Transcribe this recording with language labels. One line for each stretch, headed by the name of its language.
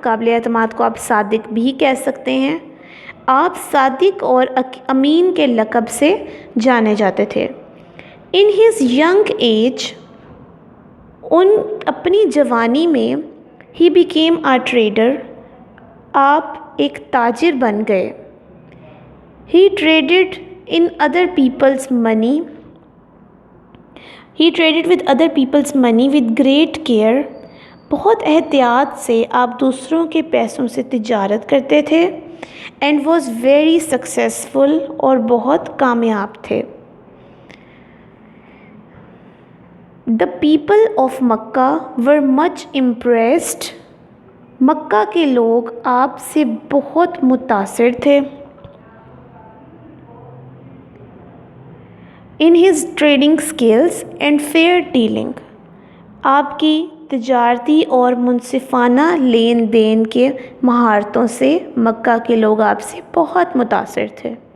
Urdu: قابل اعتماد کو آپ صادق بھی کہہ سکتے ہیں. آپ صادق اور امین کے لقب سے جانے جاتے تھے.
English: in his young age, ان
Urdu: اپنی جوانی میں،
English: he became a trader,
Urdu: آپ ایک تاجر بن گئے.
English: He traded in other people's money, He traded with other people's money with great care.
Urdu: بہت احتیاط سے آپ دوسروں کے پیسوں سے تجارت کرتے تھے.
English: And was very successful،
Urdu: اور بہت کامیاب تھے.
English: The people of Makkah were much impressed.
Urdu: مکہ کے لوگ آپ سے بہت متاثر تھے.
English: in his trading skills and fair dealing,
Urdu: آپ کی تجارتی اور منصفانہ لین دین کے مہارتوں سے مکہ کے لوگ آپ سے بہت متاثر تھے.